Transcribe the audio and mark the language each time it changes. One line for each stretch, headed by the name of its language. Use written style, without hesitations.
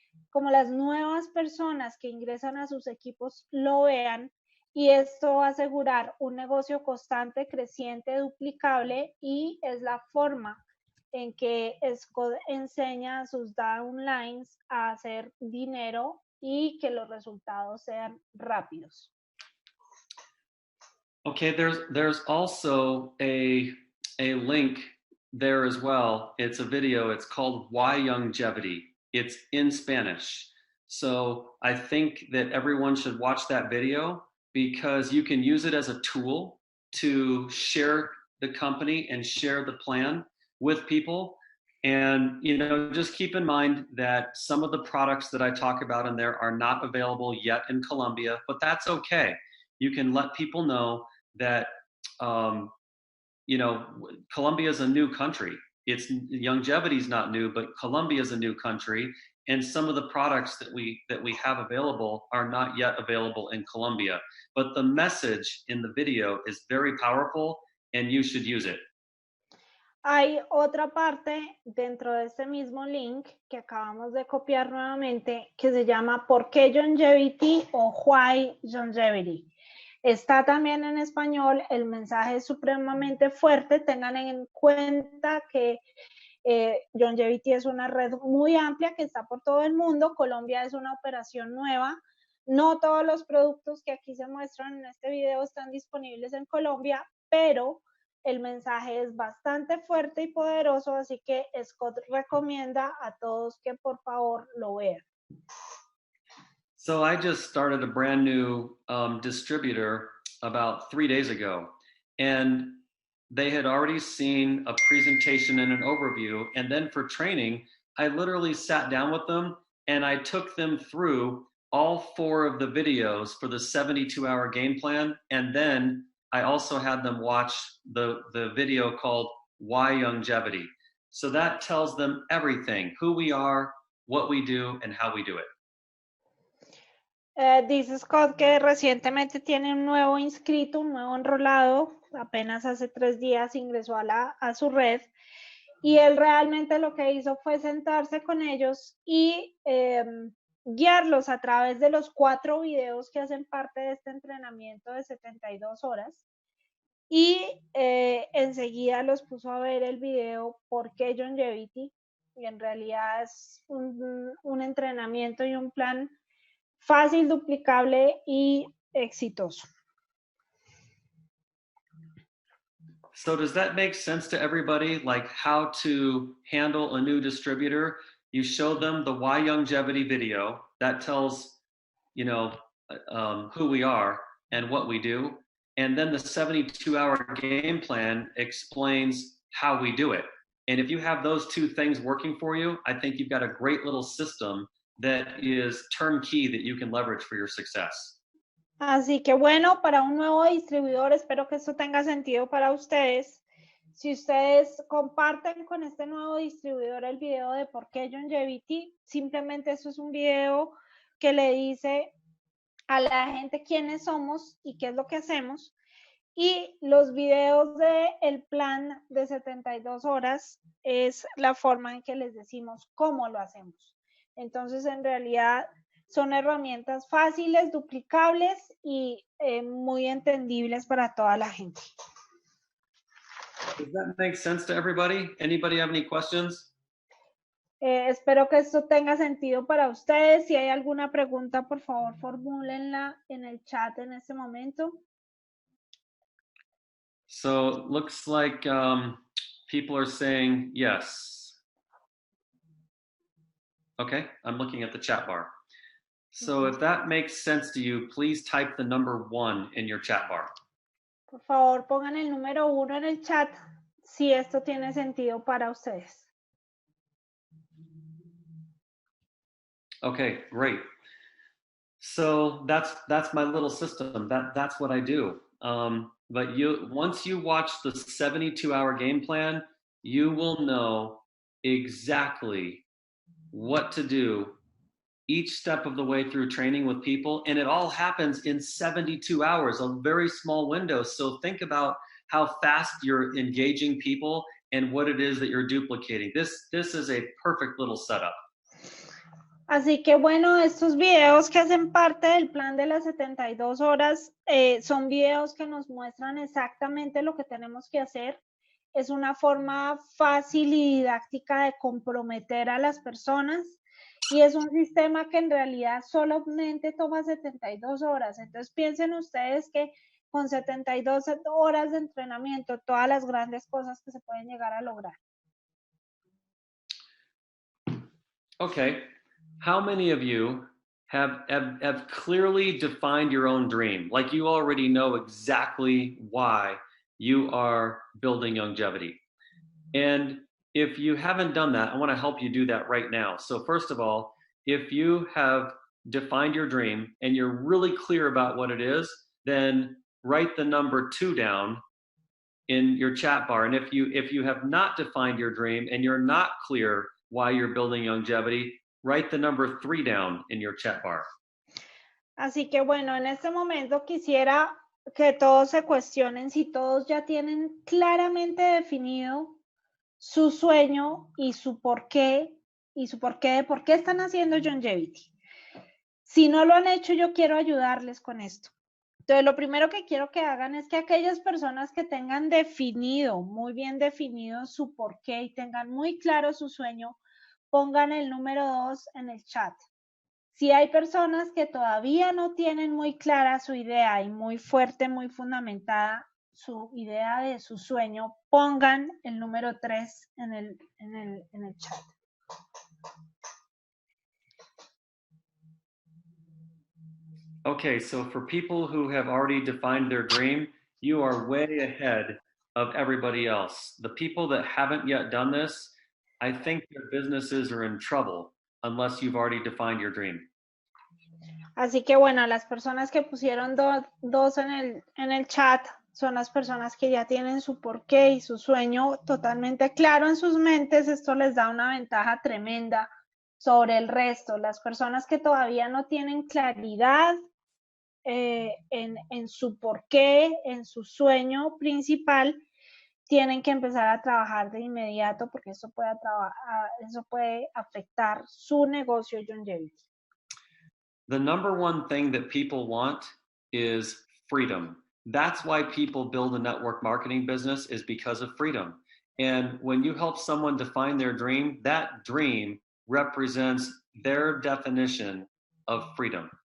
Spanish: como las nuevas personas que ingresan a sus equipos lo vean, y esto va a asegurar un negocio constante, creciente, duplicable, y es la forma en que Scott enseña a sus downlines a hacer dinero y que los resultados sean rápidos.
English: Okay, there's also a link there as well. It's a video. It's called Why Youngevity. It's in Spanish. So I think that everyone should watch that video because you can use it as a tool to share the company and share the plan with people. And, you know, just keep in mind that some of the products that I talk about in there are not available yet in Colombia, but that's okay. You can let people know that, you know, Colombia is a new country. It's Youngevity is not new, but Colombia is a new country, and some of the products that we have available are not yet available in Colombia. But the message in the video is very powerful, and you should use it.
Spanish: Hay otra parte dentro de este mismo link que acabamos de copiar nuevamente que se llama ¿Por qué Youngevity? O Why Youngevity. Está también en español, el mensaje es supremamente fuerte. Tengan en cuenta que Youngevity es una red muy amplia que está por todo el mundo. Colombia es una operación nueva. No todos los productos que aquí se muestran en este video están disponibles en Colombia, pero el mensaje es bastante fuerte y poderoso, así que Scott recomienda a todos que por favor lo vean.
English: So I just started a brand new distributor about 3 days ago, and they had already seen a presentation and an overview. And then for training, I literally sat down with them and I took them through all 4 of the videos for the 72-hour game plan. And then I also had them watch the video called Why Youngevity. So that tells them everything, who we are, what we do, and how we do it.
Spanish: Dice Scott que recientemente tiene un nuevo inscrito, un nuevo enrolado, apenas hace 3 días ingresó a su red, y él realmente lo que hizo fue sentarse con ellos y guiarlos a través de los 4 videos que hacen parte de este entrenamiento de 72 horas, y enseguida los puso a ver el video ¿Por qué Youngevity? Y en realidad es un entrenamiento y un plan fácil, duplicable y exitoso.
English: So does that make sense to everybody, like how to handle a new distributor? You show them the Why Youngevity video that tells, you know, who we are and what we do. And then the 72-hour game plan explains how we do it. And if you have those 2 things working for you, I think you've got a great little system that is turnkey that you can leverage for your success.
Spanish: Así que bueno, para un nuevo distribuidor, espero que esto tenga sentido para ustedes. Si ustedes comparten con este nuevo distribuidor el video de por qué Youngevity, simplemente eso es un video que le dice a la gente quiénes somos y qué es lo que hacemos. Y los videos del plan de 72 horas es la forma en que les decimos cómo lo hacemos. Entonces, en realidad, son herramientas fáciles, duplicables y muy entendibles para toda la gente.
English: Does that make sense to everybody? Anybody have any questions?
Spanish: Espero que esto tenga sentido para ustedes. Si hay alguna pregunta, por favor, formúlenla en el chat en este momento.
English: So looks like people are saying yes. Okay, I'm looking at the chat bar. So if that makes sense to you, please type the number 1 in your chat bar.
Spanish: Por favor, pongan el número 1 en el chat si esto tiene sentido para ustedes.
English: Okay, great. So that's my little system. That's what I do. But once you watch the 72-hour game plan, you will know exactly what to do each step of the way through training with people, and it all happens in 72 hours, a very small window. So think about how fast you're engaging people and what it is that you're duplicating. This is a perfect little setup.
Spanish: Así que bueno, estos videos que hacen parte del plan de las 72 horas son videos que nos muestran exactamente lo que tenemos que hacer. Es una forma fácil y didáctica de comprometer a las personas y es un sistema que en realidad solamente toma 72 horas. Entonces piensen ustedes que con 72 horas de entrenamiento, todas las grandes cosas que se pueden llegar a lograr.
English: Okay. How many of you have clearly defined your own dream? Like you already know exactly why you are building longevity. And if you haven't done that, I want to help you do that right now. So first of all, if you have defined your dream and you're really clear about what it is, then write the number 2 down in your chat bar. And if you have not defined your dream and you're not clear why you're building longevity, write the number 3 down in your chat bar.
Spanish: Así que bueno, en este momento quisiera que todos se cuestionen si todos ya tienen claramente definido su sueño y su porqué de por qué están haciendo Youngevity. Si no lo han hecho, yo quiero ayudarles con esto. Entonces, lo primero que quiero que hagan es que aquellas personas que tengan definido, muy bien definido su porqué y tengan muy claro su sueño, pongan el número 2 en el chat. Si hay personas que todavía no tienen muy clara su idea y muy fuerte, muy fundamentada su idea de su sueño, pongan el número 3 en el chat.
English: Okay, so for people who have already defined their dream, you are way ahead of everybody else. The people that haven't yet done this, I think their businesses are in trouble unless you've already defined your dream.
Spanish: Así que bueno, las personas que pusieron dos en el chat son las personas que ya tienen su porqué y su sueño totalmente claro en sus mentes. Esto les da una ventaja tremenda sobre el resto. Las personas que todavía no tienen claridad en su porqué, en su sueño principal, tienen que empezar a trabajar de inmediato porque eso puede afectar su negocio Youngevity.
English: The number one thing that people want is freedom. That's why people build a network marketing business, is because of freedom. And when you help someone define their dream, that dream represents their definition of freedom.